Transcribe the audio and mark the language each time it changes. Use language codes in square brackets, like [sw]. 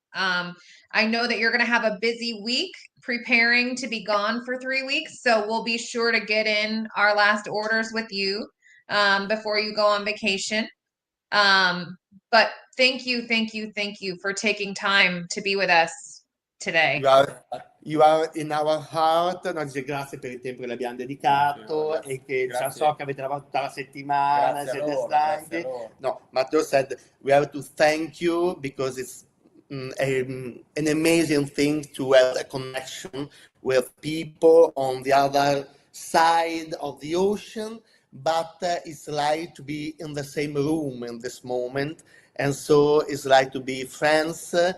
[en] I know that you're going to have a busy week preparing to be gone for 3 weeks, so we'll be sure to get in our last orders with you before you go on vacation. But thank you for taking time to be with us today. You are in our heart. [it] Noi dice grazie per il tempo che le abbiamo dedicato e che già so che avete lavorato tutta la settimana, siete stanchi. [en] No, Matteo said we have to thank you because it's an amazing thing to have a connection with people on the other side of the ocean, but it's like to be in the same room in this moment, and so it's like to be friends.